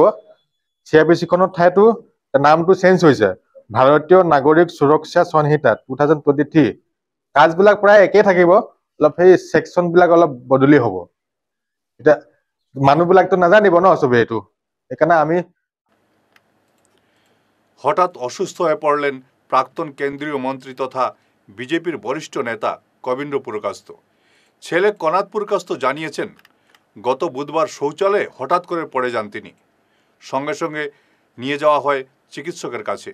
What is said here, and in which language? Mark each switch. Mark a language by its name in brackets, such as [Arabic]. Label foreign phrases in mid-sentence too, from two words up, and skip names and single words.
[Assamese] CRPC খনৰ ঠাইতো নামটো চেঞ্জ হৈছে, ভাৰতীয় নাগৰিক সুৰক্ষা সংহিতা 2023। কাজবিলাক প্ৰায় একেই থাকিব, অলপ সেই ছেকশ্যন বিলাক অলপ বদলি হ'ব। এতিয়া মানুহবিলাকতো নাজানিব ন চবেই এইটো, সেইকাৰণে আমি। [Bangla] হঠাৎ অসুস্থ হয়ে পড়লেন প্রাক্তন কেন্দ্রীয় মন্ত্রী তথা বিজেপির বরিষ্ঠ নেতা কবীন্দ্র পুরকাস্ত। ছেলে কনাদ পুরকাস্ত জানিয়েছেন, গত বুধবার শৌচালয়ে হঠাৎ করে পড়ে যান তিনি। সঙ্গে সঙ্গে নিয়ে যাওয়া হয় চিকিৎসকের কাছে।